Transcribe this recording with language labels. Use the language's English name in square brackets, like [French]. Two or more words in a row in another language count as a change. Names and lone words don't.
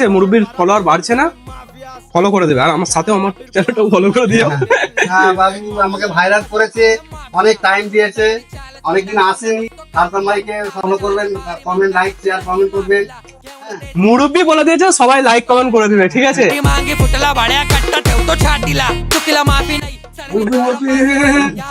[Bangla] মুরব্বির ফলোয়ার বাড়ছে না, ফলো করে দেবে। আর আমার সাথেও আমার চ্যানেলটাও ফলো করে দিও। হ্যাঁ, বাবু আমাকে ভাইরাল করেছে, অনেক টাইম দিয়েছে, অনেকদিন আসেনি। হাসান ভাইকে ফলো করবেন, [English] comment, like, share, comment [Bangla] করবেন। মুরব্বি বলে দিয়েছে সবাই [English] like comment [Bangla] করে দিবে, ঠিক আছে? [Marathi] मागे फुटला भाड्या कट्टा ठेवतो छातीला चुकीला माफी नाही [Bangla] মুরগি